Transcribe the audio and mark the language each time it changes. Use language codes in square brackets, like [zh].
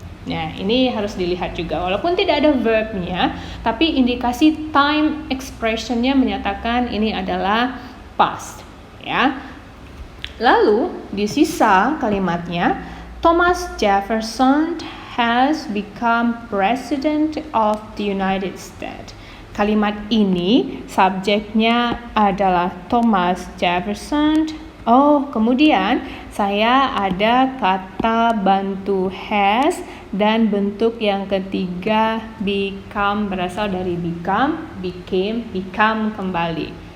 [id] Nah, ini harus dilihat juga walaupun tidak ada verbnya, tapi indikasi time expressionnya menyatakan ini adalah past ya. Lalu di sisa kalimatnya, [en] Thomas Jefferson has become president of the United States. [id] Kalimat ini subjeknya adalah Thomas Jefferson. Oh, kemudian saya ada kata bantu has dan bentuk yang ketiga become, berasal dari become, became, become kembali.